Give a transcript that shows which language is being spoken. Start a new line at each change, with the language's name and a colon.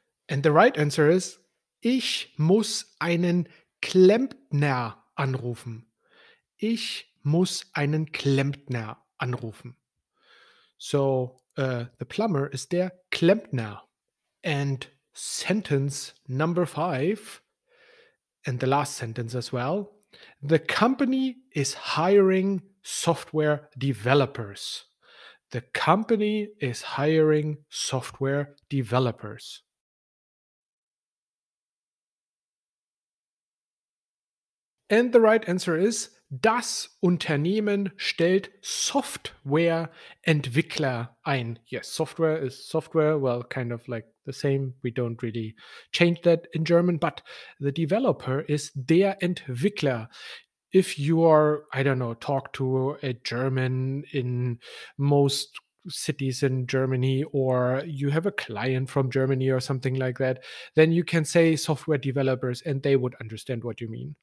English: And the right answer is,
German: ich muss einen Klempner anrufen. Ich muss einen Klempner anrufen.
English: So, the plumber is der Klempner. And sentence number 5, and the last sentence as well. The company is hiring software developers. The company is hiring software developers. And the right answer is,
German: das Unternehmen stellt Softwareentwickler ein.
English: Yes, software is software, well, kind of like the same. We don't really change that in German, but the developer is der Entwickler. If you are, I don't know, talk to a German in most cities in Germany, or you have a client from Germany or something like that, then you can say software developers and they would understand what you mean.